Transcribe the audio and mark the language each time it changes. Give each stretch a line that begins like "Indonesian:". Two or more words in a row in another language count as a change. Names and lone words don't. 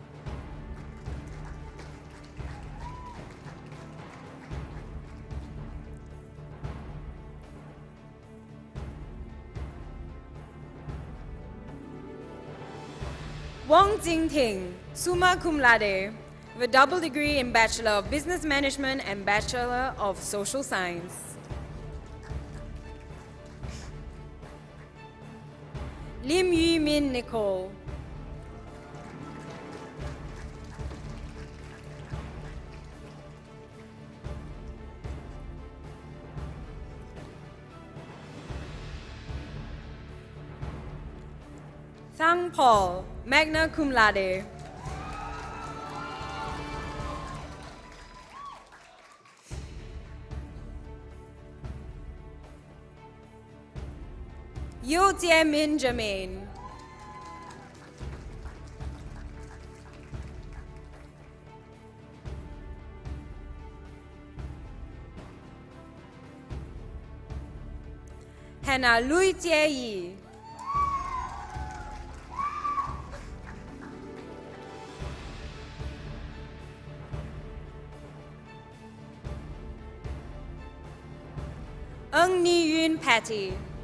English: Wong Jingting,
Latin: summa cum laude,
English: with a double degree in Bachelor of Business Management and Bachelor of Social Science. Lim Yu Min Nicole. Thang Paul,
Latin: magna cum laude.
English: Yo Jie Min Jermaine. Hannah Lui Jie Yi. Ung Ni Yun Patty.